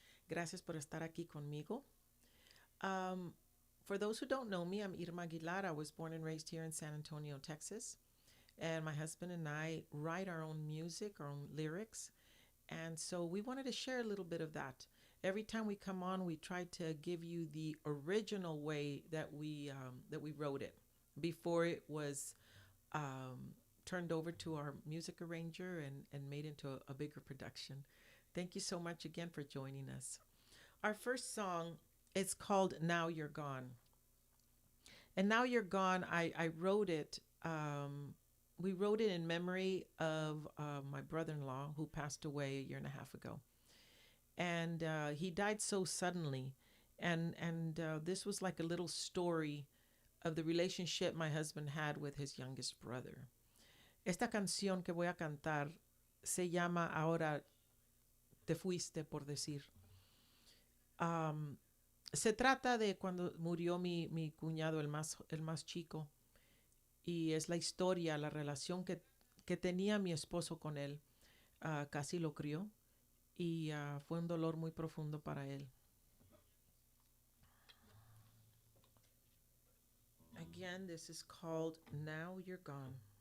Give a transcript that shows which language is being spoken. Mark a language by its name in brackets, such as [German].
[Spanish] Gracias por estar aquí conmigo. [English] For those who don't know me, I'm Irma Aguilar. I was born and raised here in San Antonio, Texas. And my husband and I write our own music, our own lyrics. And so we wanted to share a little bit of that. Every time we come on, we try to give you the original way that we wrote it before it was turned over to our music arranger and made into a bigger production. Thank you so much again for joining us. Our first song is called Now You're Gone. And Now You're Gone, I wrote it. We wrote it in memory of my brother-in-law who passed away a year and a half ago. And he died so suddenly. And this was like a little story of the relationship my husband had with his youngest brother. [Spanish] Esta canción que voy a cantar se llama Ahora te fuiste, por decir. Se trata de cuando murió mi cuñado, el más chico. Y es la historia, la relación que tenía mi esposo con él. Casi lo crió. Y fue un dolor muy profundo para él. [English] Again, this is called Now You're Gone.